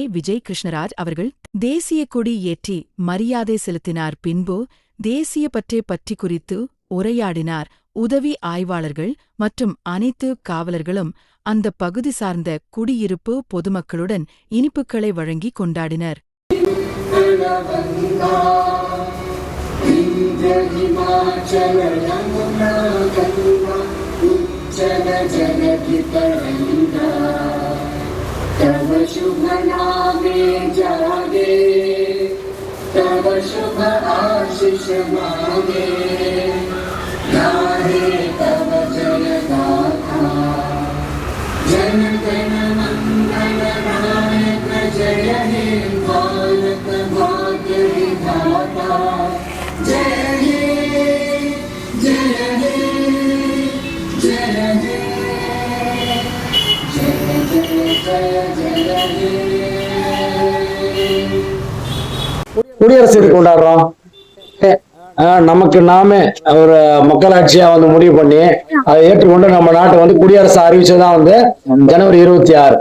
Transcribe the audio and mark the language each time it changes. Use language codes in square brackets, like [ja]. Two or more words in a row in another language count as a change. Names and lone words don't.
[ta] விஜய் கிருஷ்ணராஜ் அவர்கள் தேசிய கொடி ஏற்றி மரியாதை செலுத்தினார். பின்பு தேசிய பற்றை பற்றி குறித்து உரையாடினார். உதவி ஆய்வாளர்கள் மற்றும் அனைத்து காவலர்களும் அந்த பகுதி சார்ந்த குடியிருப்பு பொதுமக்களுடன் இனிப்புகளை வழங்கி கொண்டாடினர். [bn] তব শুভ নামে জাগে, তব শুভ আশিস মাগে, গাহে তব জয় গাথা, জন গণ মঙ্গল নায়ক জয় হে ভারত ভাগ্য বিধাতা, জয় হে জয় হে জয় হে [ta] குடியரசு கொண்டாடுறோம். நமக்கு நாமே ஒரு மக்களாட்சியா முடிவு பண்ணி அதை ஏற்றுக்கொண்டு நம்ம நாட்டை குடியரசு அறிவிச்சதுதான் ஜனவரி 26.